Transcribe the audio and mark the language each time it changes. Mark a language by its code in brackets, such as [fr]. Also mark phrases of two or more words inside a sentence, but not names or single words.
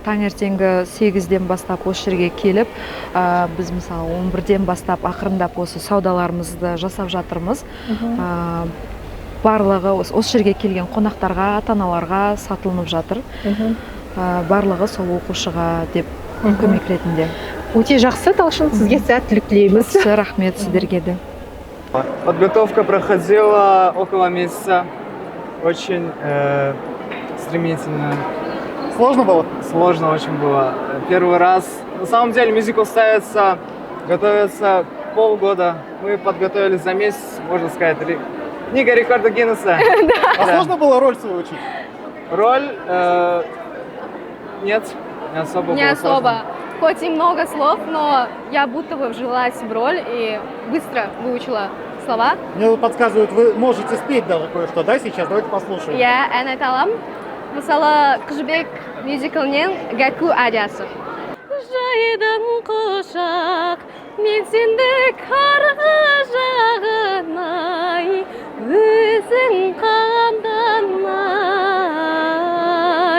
[kk] Таңертеңгі 8-ден бастап осы жерге келіп, біз мысалы 11-ден бастап ақырындап осы саудаларымызды жасап жатырмыз. Барлығы осы жерге келген қонақтарға, ата-аналарға сатылынып жатыр. Барлығы сол оқушыға деп көмек ретінде. Өте жақсы, Талшын, сізге сәттілік тілейміз. Рахмет сіздерге де. [ru] Подготовка проходила около месяца. Очень стремительно. Сложно было? Сложно очень было. Первый раз. На самом деле мюзикл готовится полгода. Мы подготовились за месяц, можно сказать. Книга рекорда Гиннесса. А сложно было роль свою учить? Роль? Нет, не особо. Не особо. Хоть и много слов, но я будто бы вжилась в роль и быстро выучила слова. Мне подсказывают, вы можете спеть даже кое-что, да, сейчас? Давайте послушаем. [kk] Я ән айта аламын. Мысалы, Қыз жібек мюзиклінен Гәкку ариясы. Жайдым құшақ, мен сенді қарғы жағынай, өзің қамданай.